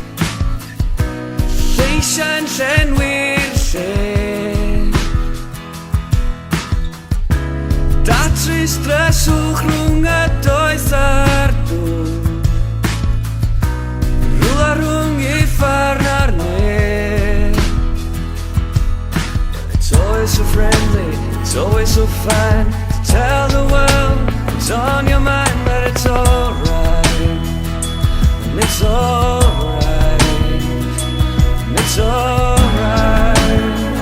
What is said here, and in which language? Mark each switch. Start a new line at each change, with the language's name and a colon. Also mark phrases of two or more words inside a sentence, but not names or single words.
Welsh: lleisiau'n llenwi'r lle, datrys dryswch rhwng y doeth a'r dŵr, rhwla rhwng uffar na'r neb.
English: It's always so friendly, it's always so fine to tell the world it's on your mind, but it's alright. And it's alright. And it's alright.